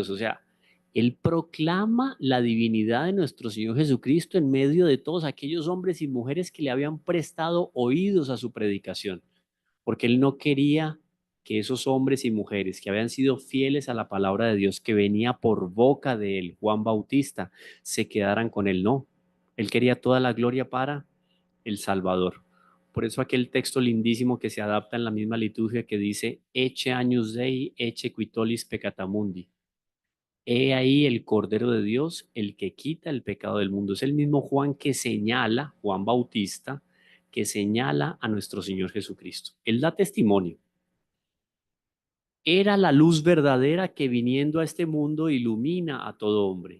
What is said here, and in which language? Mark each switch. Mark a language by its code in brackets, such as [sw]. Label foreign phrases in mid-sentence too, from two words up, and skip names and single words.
[es] O sea, él proclama la divinidad de nuestro Señor Jesucristo en medio de todos aquellos hombres y mujeres que le habían prestado oídos a su predicación, porque él no quería que esos hombres y mujeres que habían sido fieles a la palabra de Dios que venía por boca de él, Juan Bautista, se quedaran con él. No, él quería toda la gloria para el Salvador. Por eso aquel texto lindísimo que se adapta en la misma liturgia que dice, [la] Ecce agnus Dei, ecce qui tollis peccata mundi. [es] He ahí el Cordero de Dios, el que quita el pecado del mundo. Es el mismo Juan que señala, Juan Bautista, que señala a nuestro Señor Jesucristo. Él da testimonio. Era la luz verdadera que viniendo a este mundo ilumina a todo hombre.